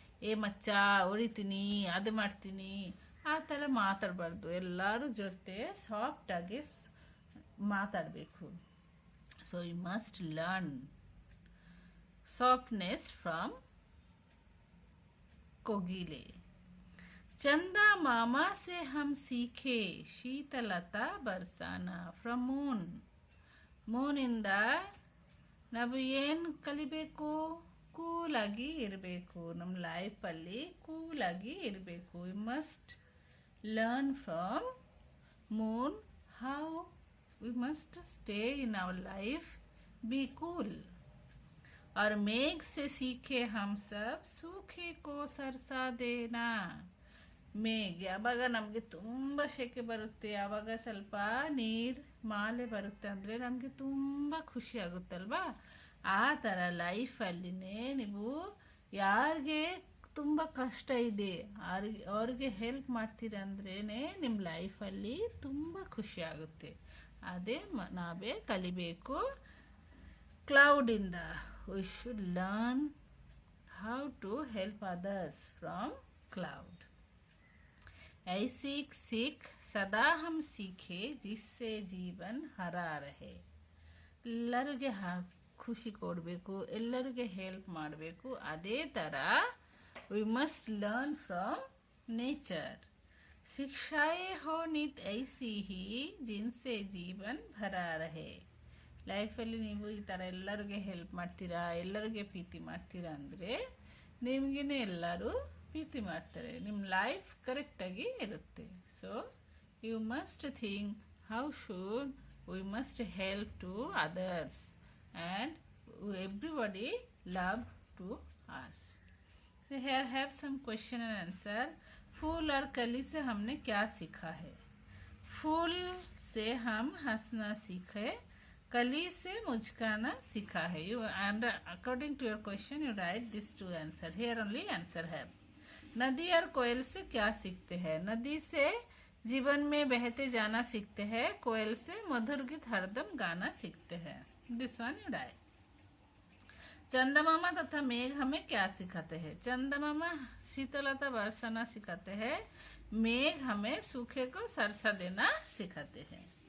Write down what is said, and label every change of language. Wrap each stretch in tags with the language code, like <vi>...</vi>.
<kn>ಏ ಮಚ್ಚ ಹೊಡಿತೀನಿ, ಅದು ಮಾಡ್ತೀನಿ, ಆ ಥರ ಮಾತಾಡಬಾರ್ದು. ಎಲ್ಲರೂ ಜೊತೆ ಸಾಫ್ಟಾಗಿ ಮಾತಾಡಬೇಕು.</kn> <en>So you must learn softness from कोगिले.</en> <hi>चंदा मामा से हम सीखे शीतलता बरसाना.</hi> <en>From moon.</en> <kn>ಮೂನಿಂದ ನಾವು ಏನು ಕಲಿಬೇಕು? ಕೂಲಾಗಿ ಇರಬೇಕು. ನಮ್ಮ ಲೈಫಲ್ಲಿ ಕೂಲಾಗಿ ಇರಬೇಕು.</kn> <en>We must learn from moon how we must stay in our life, be cool.</en> <hi>और मेघ से सीखे हम सब सूखे को सरसा देना.</hi> <kn>ಮೇಘ ಯಾವಾಗ ನಮಗೆ ತುಂಬ ಸೆಕೆ ಬರುತ್ತೆ, ಆವಾಗ ಸ್ವಲ್ಪ ನೀರು ಮಾಲೆ ಬರುತ್ತೆ ಅಂದರೆ ನಮಗೆ ತುಂಬ ಖುಷಿ ಆಗುತ್ತಲ್ವಾ? ಆ ಥರ ಲೈಫಲ್ಲಿನೇ ನೀವು ಯಾರಿಗೆ ತುಂಬ ಕಷ್ಟ ಇದೆ ಅವ್ರಿಗೆ ಹೆಲ್ಪ್ ಮಾಡ್ತೀರಂದ್ರೇ ನಿಮ್ಮ ಲೈಫಲ್ಲಿ ತುಂಬ ಖುಷಿ ಆಗುತ್ತೆ. ಅದೇ ನಾವೇ ಕಲಿಬೇಕು ಕ್ಲೌಡಿಂದ.</kn> <en>We should learn how to help others from cloud.</en> <hi>ऐसी सीख सदा हम सीखे जिससे जीवन हरा रहे.</hi> <kn>ಎಲ್ಲರಿಗೆ ಖುಷಿ ಕೊಡಬೇಕು, ಎಲ್ಲರಿಗೆ ಹೆಲ್ಪ್ ಮಾಡಬೇಕು. ಅದೇ ಥರ</kn> <en>We must learn from nature.</en> <hi>ಶಿಕ್ಷಾಯೇ ಹೋ ನಿತ್ ಐಸಿ ಹಿ ಜಿನ್ಸೆ ಜೀವನ್ ಭರಾ ರಹೆ.</hi> <kn>ಲೈಫಲ್ಲಿ ನೀವು ಈ ಥರ ಎಲ್ಲರಿಗೆ ಹೆಲ್ಪ್ ಮಾಡ್ತೀರಾ, ಎಲ್ಲರಿಗೆ ಪ್ರೀತಿ ಮಾಡ್ತೀರಾ ಅಂದರೆ ನಿಮಗೇನೆ ಎಲ್ಲರೂ ಪ್ರೀತಿ ಮಾಡ್ತಾರೆ. ನಿಮ್ಮ ಲೈಫ್ ಕರೆಕ್ಟಾಗಿ ಇರುತ್ತೆ.</kn> <en>So you must think how should we must help to others and everybody love to us. So here have some question and answer.</en> <hi>फूल और कली से हमने क्या सीखा है? फूल से हम हंसना सीखे, कली से मुस्कुराना सीखा है.</hi> <en>You and according to your question you write these two answer. Here only answer</en> <hi>है. नदी और कोयल से क्या सीखते हैं? नदी से जीवन में बहते जाना सीखते हैं, कोयल से मधुर गीत हरदम गाना सीखते हैं.</hi> <en>This one you write.</en> <hi>चंदमामा तथा मेघ हमें क्या सिखाते हैं? चंदमामा शीतलता बरसाना सिखाते हैं, मेघ हमें सूखे को सरसा देना सिखाते हैं.</hi>